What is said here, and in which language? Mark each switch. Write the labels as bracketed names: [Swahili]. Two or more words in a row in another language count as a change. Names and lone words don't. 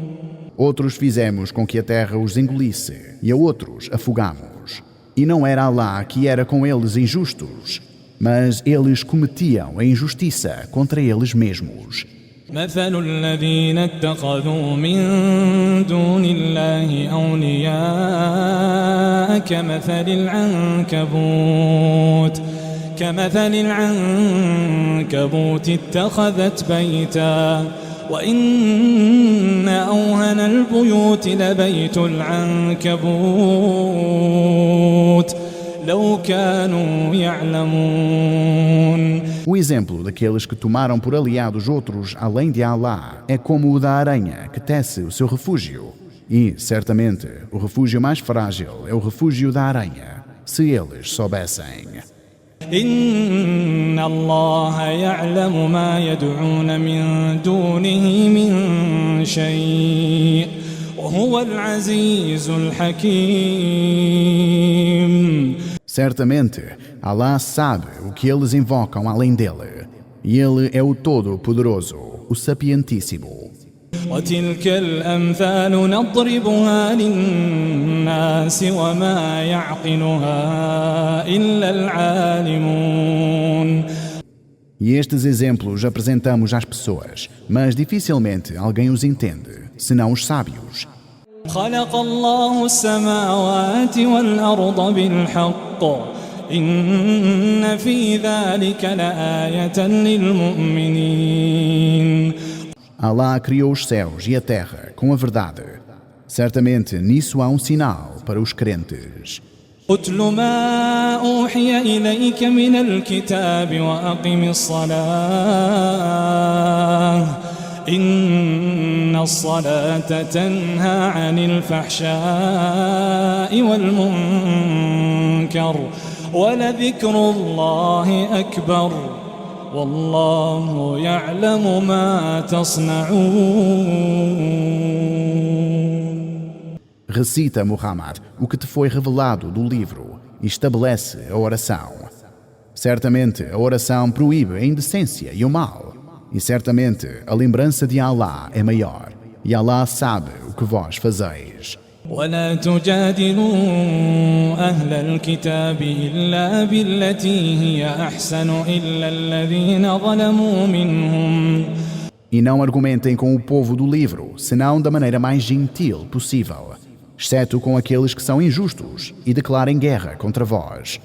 [Portuguese] Outros fizemos com que a terra os engolisse e a outros afogamos. E não era Alá que era com eles injustos, mas eles cometiam a injustiça contra eles mesmos. [Arabic] مثل الذين اتخذوا من دون الله أولياء كمثل العنكبوت اتخذت بيتا وإن أوهن البيوت لبيت العنكبوت لو كانوا يعلمون. [Portuguese] O exemplo daqueles que tomaram por aliados outros além de Alá é como o da aranha que tece o seu refúgio. E, certamente, o refúgio mais frágil é o refúgio da aranha, se eles soubessem. [Arabic] إن الله يعلم ما يدعون من دونه من شيء وهو العزيز الحكيم. [Portuguese] Certamente, Alá sabe o que eles invocam além dele, e ele é o Todo-Poderoso, o Sapientíssimo. [Arabic] وتلك الأمثال نضربها للناس وما يعقلها إلا العالمون. [Portuguese] E estes exemplos apresentamos às pessoas, mas dificilmente alguém os entende, senão os sábios. [Arabic] خلق الله السماوات والأرض بالحق إن في ذلك لآية للمؤمنين. [Portuguese] Alá criou os céus e a terra com a verdade. Certamente nisso há um sinal para os crentes. [Arabic] أتل ما أوحي إليك من الكتاب وأقم الصلاة إن الصلاة تنهى عن الفحشاء والمنكر ولذكر الله أكبر والله يعلم ما تصنعون. [Portuguese] Recita, Muhammad, o que te foi revelado do livro e estabelece a oração. Certamente a oração proíbe a indecência e o mal. E certamente a lembrança de Alá é maior. E Alá sabe o que vós fazeis. [Arabic] ولا تجادلوا أهل الكتاب إلا بالتي هي أحسن إلا الذين ظلموا منهم. [Portuguese] E não argumentem com o povo do livro, senão da maneira mais gentil possível, exceto com aqueles que são injustos e declarem guerra contra vós.